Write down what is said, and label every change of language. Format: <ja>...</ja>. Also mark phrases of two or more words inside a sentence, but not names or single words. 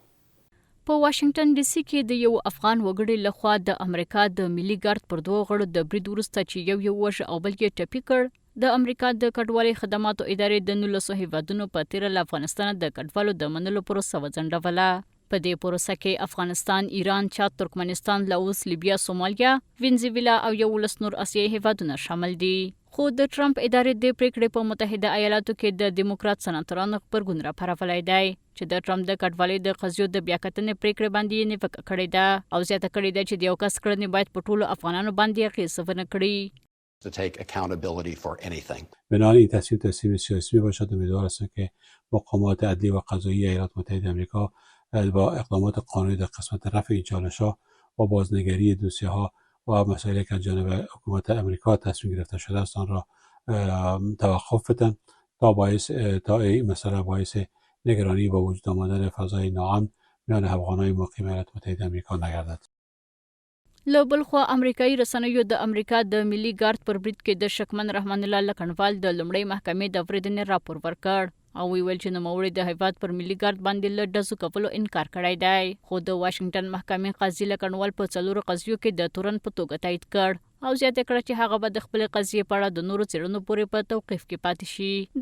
<ps>په واشنګټن ډي سي کې د یو افغان وګړي لخوا د امریکا د ملي ګارد پر 2 غړو د برید وروسته چې یو وژ او بل یې ټپي کړ د امریکا د کډوالۍ خدماتو ادارې د 19 هیوادونو په تیره له افغانستان د کډوالو د منلو پروسه وځنډوله په دې پروسه کې افغانستان، ایران، چاد، ترکمنستان، لاوس، لیبیا، سومالیا، وینزویلا او 11 نور اسیایي هیوادونه شامل دي. خو د ټرمپ ادارې د پریکړې په متحده ایالاتو کې د دیموکرات سناتورانو غبرګون راپارولی دی چې د ټرمپ د کډوالۍ د قضیو د بیاکتنې پریکړې باندې یې نیوکه کړې ده او زیاته کړې ده چې د یو کس کړنې باید په ټولو افغانانو باندې اغېز ونه کړي.</ps> <en>to take accountability for anything.</en> <fa>بنابراین این تصمیم سیاسی باشد. امیدوار هستم که مقامات عدلی و قضایی ایالات متحده آمریکا با اقدامات قانونی در قسمت رفع این چالش‌ها و بازنگری دوسیه‌ها و مسائلی که از جانب حکومت آمریکا تصمیم گرفته شده است آن را توقف بدن تا این مسئله باعث نگرانی با وجود آمدن فضای ناامن میان افغان‌های مقیم ایالات متحده آمریکا نگردد.</fa> <ps>له بل خوا امریکایي رسنیو د امریکا د ملي ګارد پر برید کې د شکمن رحمان الله لکنوال د لومړۍ محکمې د اورېدنې راپور ورکړ او ویل چې نوموړي د هیواد پر ملي ګارد باندې له ډزو کولو انکار کړی دی خو د واشنګټن محکمې قاضي لکنوال په 4 قضیو کې د تورن په توګه تایید کړ او زیاته کړه چې هغه به د خپل قضیې په اړه د نورو څېړنو پورې په توقیف کې پاتې شي.</ps>